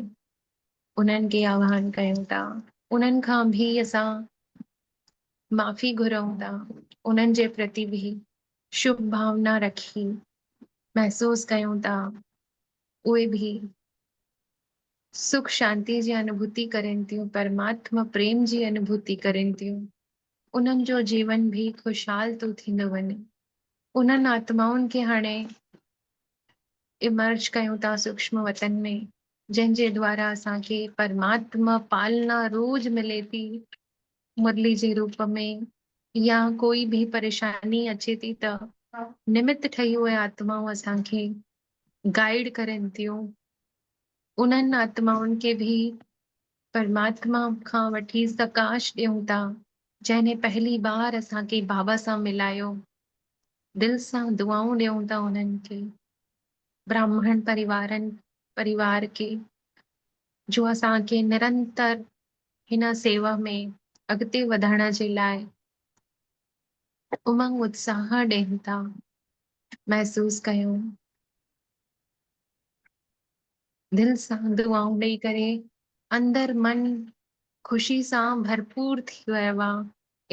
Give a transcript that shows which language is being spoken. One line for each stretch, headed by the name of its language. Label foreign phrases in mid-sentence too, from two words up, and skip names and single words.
Sindhi: उन्हनि खे आह्वान कयूं था, उन्हनि खां बि असां माफ़ी घुरऊं था, उन्हनि जे प्रति बि शुभ भावना रखी महसूस कयूं था उहे बि सुख शांति जी अनुभूति करनि थियूं, परमात्मा प्रेम जी अनुभूति करनि थियूं। उन्हनि जो जीवन भी खुशहाल तो थींदो वञे। उन्हनि आत्माउनि खे हाणे इमर्ज कयूं था सूक्ष्म वतन में, जंहिंजे द्वारा असांखे परमात्मा पालना रोज मिले थी मुरली जे रूप में, या कोई भी परेशानी अचे थी त निमित्त ठही उहे आत्माऊं असांखे गाइड करनि थियूं। उन्हनि आत्माउनि खे भी परमात्मा खां वठी सकाश ॾियूं था जंहिंने पहली बार असांखे बाबा सां मिलायो। दिल सां दुआऊं ॾियूं था उन्हनि खे, ब्राह्मण परिवार के जो असांखे निरंतर हिन सेवा में अॻिते वधण जे लाइ उमंग उत्साह ॾियनि था। महसूस कयूं दिल सां दुआऊं ॾेई करे अंदर मन खुशी सां भरपूर थी वियो आहे।